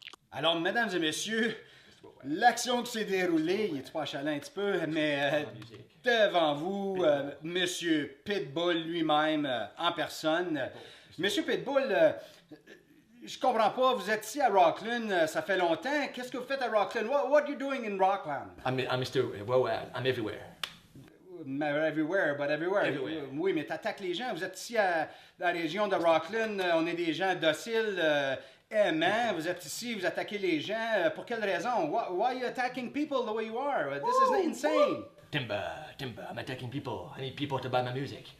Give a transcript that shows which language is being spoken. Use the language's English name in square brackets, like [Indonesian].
[French] Alors, mesdames et messieurs, l'action qui s'est déroulée, il est pas chalant un petit peu, mais devant vous Monsieur Pitbull lui-même en personne. Monsieur Pitbull, je comprends pas, vous êtes ici à Rockland, ça fait longtemps. Qu'est-ce que vous faites à Rockland? [English] What are you doing in Rockland? I'm Mr. Wowad. I'm everywhere. Everywhere, but everywhere. Everywhere. [French] Oui, mais t'attaques les gens. Vous êtes ici dans la région de Rockland, on est des gens dociles, aimants. Vous êtes ici, vous attaquez les gens. Pour quelle raison? [English] Why are you attacking people the way you are? This is insane. Timber, I'm attacking people. I need people to buy my music.